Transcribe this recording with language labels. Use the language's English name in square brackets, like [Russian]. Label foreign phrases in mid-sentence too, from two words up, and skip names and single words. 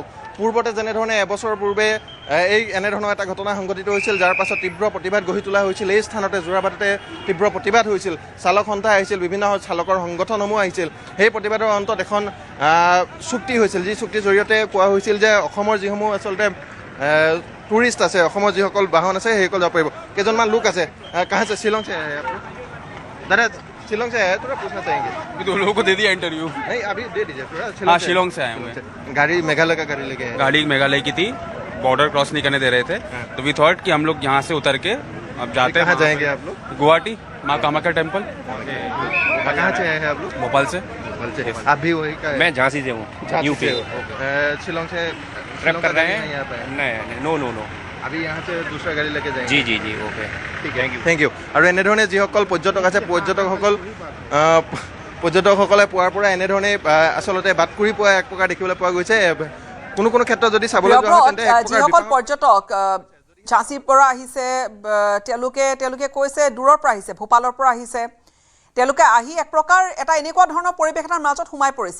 [Assamese] পূৰ্বতে যেনেধৰণে এবছৰ পূৰ্বে এনেধৰণৰ এটা ঘটনা সংঘটিত হৈছিল, যাৰ পাছত তীব্ৰ প্ৰতিবাদ গঢ়ি তোলা হৈছিল, এই স্থানতে যোৰাবাটতে তীব্ৰ প্ৰতিবাদ হৈছিল, চালক সন্থা আহিছিল, বিভিন্ন চালকৰ সংগঠনসমূহ আহিছিল। সেই প্ৰতিবাদৰ অন্তত এখন চুক্তি হৈছিল, যি চুক্তিৰ জৰিয়তে কোৱা হৈছিল যে অসমৰ যিসমূহ আচলতে টুৰিষ্ট আছে, অসমৰ যিসকল বাহন আছে সেইসকল যাব পাৰিব। কেইজনমান লোক আছে, [Hindi] কাহাঁ से शिलोंग से आए आप लोग? दादा शिलोंग से आए, थोड़ा पूछना चाहेंगे। तो लोगों को दे दिया इंटरव्यू। नहीं अभी दे दीजिए थोड़ा। हाँ शिलोंग से आए हुए। गाड़ी मेघालय का गाड़ी लेके आए। गाड़ी मेघालय की थी, बॉर्डर क्रॉस नहीं करने दे रहे थे, तो [English] we thought [Hindi] कि हम लोग यहाँ से उतर के अब जाते हैं। कहाँ जाएंगे आप लोग? गुवाहाटी माँ कामाख्या टेम्पल। कहाँ से आए हैं आप लोग? भोपाल से। आप भी वही का? मैं झांसी से हूँ, यूपी। शिलोंग से ट्रैप कर रहे हैं? यहाँ पे नहीं, नो। अभी यहाँ से दूसरा गाड़ी लेके जाएंगे। जी ओके ठीक है, [English] thank you. [Assamese] আৰু এনেধৰণে যিসকল পৰ্যটক আছে, পৰ্যটকসকলে পুৱাৰ পৰা এনেধৰণে আচলতে বাট কৰি পোৱা এক প্ৰকাৰ দেখিবলৈ পোৱা গৈছে। কোনো ক্ষেত্ৰত যদি চাবলৈ যোৱা হয় তেন্তে যিসকল পৰ্যটক ঝাঁচীৰ পৰা আহিছে, তেওঁলোকে কৈছে দূৰৰ পৰা আহিছে, ভূপালৰ পৰা আহিছে, তেওঁলোকে আহি এক প্ৰকাৰ এটা এনেকুৱা ধৰণৰ পৰিৱেশ এটাৰ মাজত সোমাই পৰিছে।